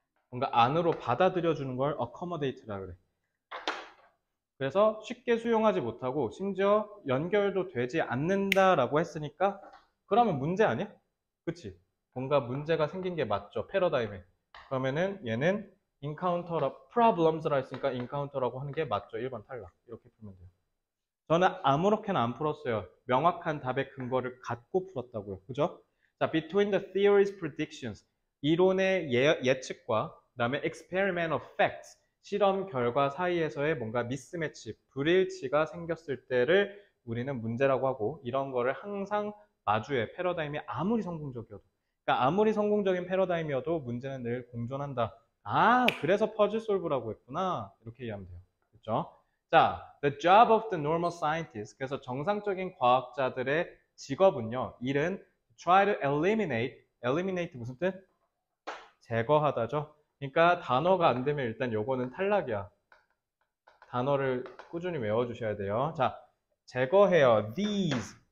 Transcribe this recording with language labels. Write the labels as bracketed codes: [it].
[ko] 뭔가 안으로 받아들여주는 걸 accommodate라 그래. 그래서 쉽게 수용하지 못하고 심지어 연결도 되지 않는다라고 했으니까 그러면 문제 아니야? 그치? 뭔가 문제가 생긴 게 맞죠? 패러다임에. 그러면은 얘는 problems라 했으니까 encounter라고 하는 게 맞죠? 1번 탈락. 이렇게 풀면 돼요. 저는 아무렇게나 안 풀었어요. 명확한 답의 근거를 갖고 풀었다고요. 그죠? [en] 자, between the theory's predictions. [ko] 이론의 예측과 그다음에 [en] experimental facts. [ko] 실험 결과 사이에서의 뭔가 미스매치, 불일치가 생겼을 때를 우리는 문제라고 하고 이런 거를 항상 마주해. 패러다임이 아무리 성공적이어도. 그러니까 아무리 성공적인 패러다임이어도 문제는 늘 공존한다. 아, 그래서 퍼즐 솔브라고 했구나. 이렇게 이해하면 돼요. 그렇죠? [en] 자, the job of the normal scientist. [ko] 그래서 정상적인 과학자들의 직업은요. 일은 [en] try to eliminate [ko] 무슨 뜻? 제거하다죠. 그러니까 단어가 안 되면 일단 요거는 탈락이야. 단어를 꾸준히 외워주셔야 돼요. 자, 제거해요. these.